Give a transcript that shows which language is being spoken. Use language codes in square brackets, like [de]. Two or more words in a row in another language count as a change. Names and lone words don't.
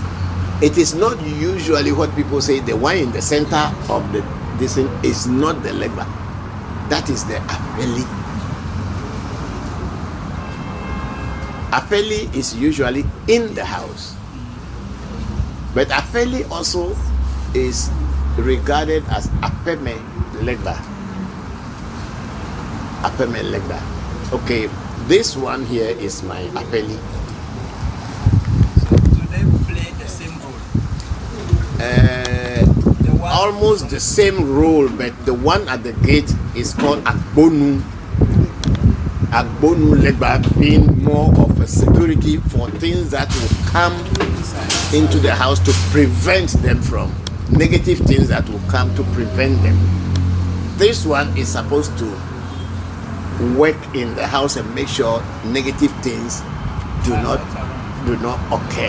[en] It is not usually what people say the one in the center of this thing is not the leg bar. That is the apeli. Apeli is usually in the house, but apeli also is regarded as apeme legba. Apeme legba. Okay, this one here is my apeli. So do they play the same role? Almost the same role, but the one at the gate is called agbonu. Agbonu legba, being more of a security for things that will come into the house to prevent them from negative things that will come to prevent them. This one is supposed to work in the house and make sure negative things do not occur.